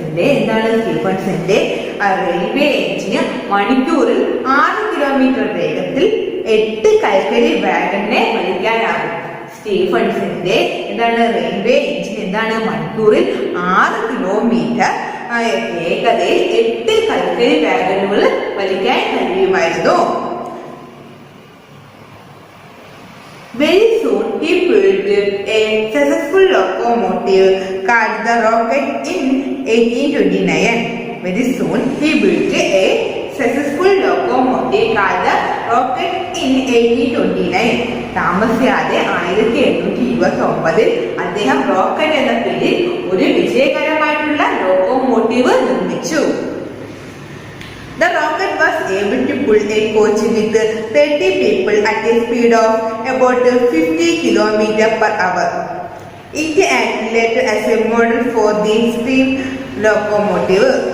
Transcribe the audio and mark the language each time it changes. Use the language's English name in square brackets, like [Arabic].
[Malayalam] എന്താണ് സ്റ്റീഫൻസിന്റെ റെയിൽവേ എഞ്ചിന് മണിക്കൂറിൽ 6 കിലോമീറ്റർ വേഗത്തിൽ 8 കൽക്കരി വാഗണിനെ വലിക്കാനാകും. സ്റ്റീഫൻസിന്റെ റെയിൽവേ എഞ്ചിൻ മണിക്കൂറിൽ 6 കിലോമീറ്റർ വേഗതയിൽ 8 കൽക്കരി വാഗണുകൾ വലിക്കാൻ കഴിയുമായിരുന്നു. [English] Very soon he built a successful locomotive called the rocket in 1829. Very soon he built a successful locomotive called the rocket in 1829. [Malayalam] താമസിയാതെ 1829 അദ്ദേഹം റോക്കറ്റ് എന്ന പേരിൽ ഒരു വിജയകരമായിട്ടുള്ള ലോക്കോമോട്ടീവ് നിർമ്മിച്ചു. [English] The rocket was able to pull a coach with 30 people at a speed of about 50 km per hour. It acted as a model for the steam locomotive.